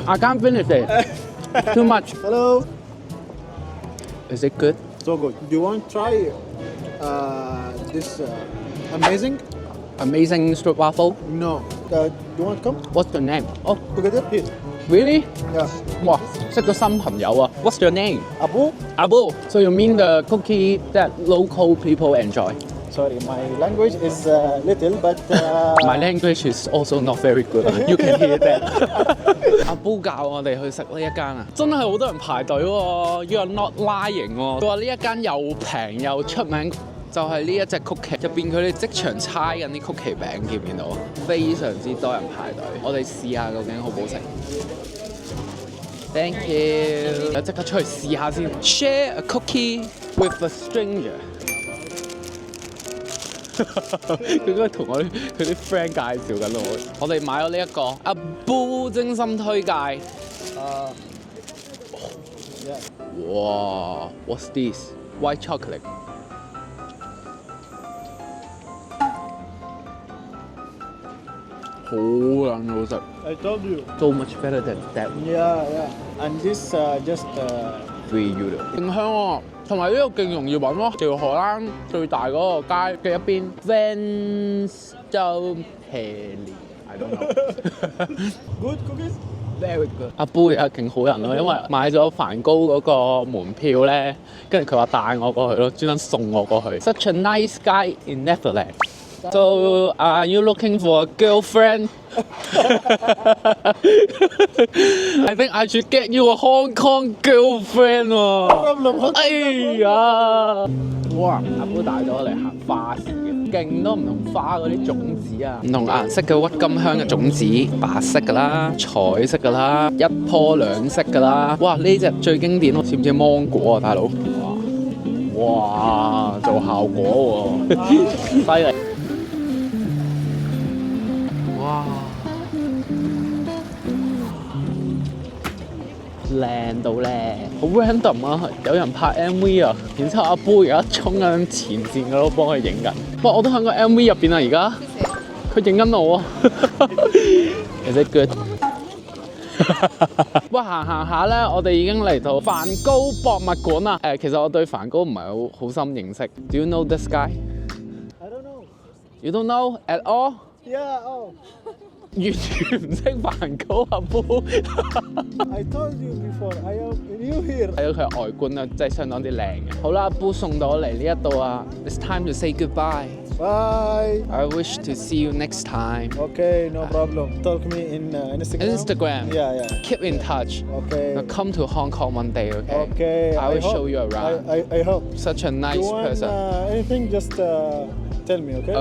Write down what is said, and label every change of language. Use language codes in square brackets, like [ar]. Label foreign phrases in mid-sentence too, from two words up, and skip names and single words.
[en] I can't finish it. Too much. Hello. Is it good? So good. Do you want to try this Amazing strip waffle. No. You want to come What's your name? Oh, together? Here. really? Yeah. [yue] 哇，識咗新朋友啊！ [en] What's your name? Abu. Abu. So you mean the cookie that local people enjoy? Sorry, my language is little, but My language is also not very good. You can hear that. [yue] 阿 Bo 教我哋去食呢一間啊，真係好多人排隊喎。 [en] You are not lying [yue] 喎。佢話呢一間又平又出名，就係呢一隻曲奇入邊，佢哋即場猜緊啲曲奇餅，見唔見到？非常之多人排隊。我哋試下究竟好唔好食。 [en] Thank you。 [yue] 即刻出去試下先。 [en] Share a cookie with a stranger。 [yue] 佢應該同佢啲 friend 介紹緊我哋買咗呢一個阿 Bo 精心推介， [en] Yeah. 哇 ，What's this? White chocolate。 [yue] 好撚好食 [en] I told you. ，so much better than that Yeah, yeah. And this just 3 euro。 [yue] 勁香喎，同埋呢度勁容易揾咯，條荷蘭最大嗰個街嘅一邊 Vans 就 Peli。 [en] I don't know。 good cookies. Very good。 [yue] 阿杯啊，勁好人咯，因為買咗梵高嗰個門票咧，跟住佢話帶我過去咯，專登送我過去。 [en] Such a nice guy in Netherlands。 So are you looking for a girlfriend? I think I should get you a Hong Kong girlfriend 喎。哎呀！哇！ [yue] 阿杯帶咗我嚟行花市嘅，勁多唔同花嗰啲種子啊，唔同顏色嘅鬱金香嘅種子，白色㗎啦，彩色㗎啦，一棵兩色㗎啦。哇！呢隻最經典，似唔似芒果啊，大佬？哇！做效果喎，犀利！哇！靚到咧，好 random 啊！有人拍 MV 啊，然之後阿波而家衝緊前線嗰度幫佢影緊。哇！我都喺個 MV 入邊啊，而家佢影緊我啊 ！ [en] Is it good？哇！ [yue] 行下咧，我哋已經嚟到梵高博物館啦。其實我對梵高唔係好深認識。 [en] Do you know this guy? I don't know. You don't know at all? Yeah. Oh. [yue] 完全唔識梵高阿波。 [en] I told you before. I am new here. [yue] 睇到佢外觀啊，真係相當之靚嘅。好啦，阿波送到我嚟呢一度啊 ， [en] It's time to say goodbye. Bye. I wish to see you next time. Okay, no problem. Talk me in Instagram. Instagram. Yeah, yeah. Keep in touch. Okay. Now come to Hong Kong one day, okay? Okay. I will hope- show you around. I hope. Such a nice You want person. anything? Just tell me, okay?